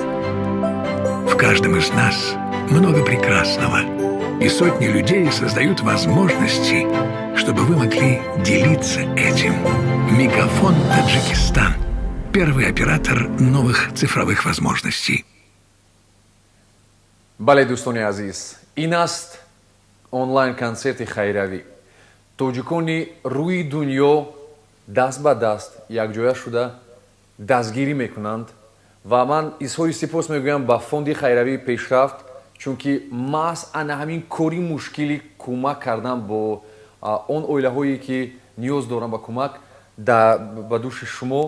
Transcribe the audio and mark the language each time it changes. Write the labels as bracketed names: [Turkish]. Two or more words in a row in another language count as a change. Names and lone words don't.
[Russian] В каждом из нас много прекрасного, и сотни людей создают возможности, чтобы вы могли делиться этим. Мегафон Таджикистан. Первый оператор новых цифровых возможностей. [Tajik] Бале дустони азиз, ин аст онлайн-концерти хайравӣ. тоҷикони рӯи дунё даст ба даст якҷоя шуда дастгирӣ мекунанд ва ман изҳори сипос мегӯям ба фонди хайравии пешрафт, чунки маҳз ана ҳамин кори мушкили кӯмак кардан бо он оилаҳое ки ниёз доранд ба кӯмак ба души шумо.